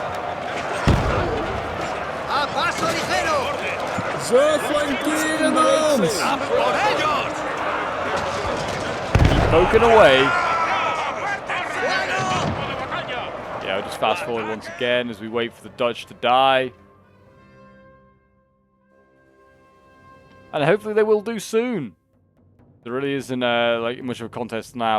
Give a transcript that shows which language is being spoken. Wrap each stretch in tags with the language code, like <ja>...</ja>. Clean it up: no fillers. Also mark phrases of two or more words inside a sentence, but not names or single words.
<nl>Zo flankeren dan!</nl> <en>guns!</en> <es>¡A por ellos!</es> <en>Poking away. Yeah, I'll just fast forward once again as we wait for the Dutch to die. And hopefully they will do soon. There really isn't like much of a contest now.</en>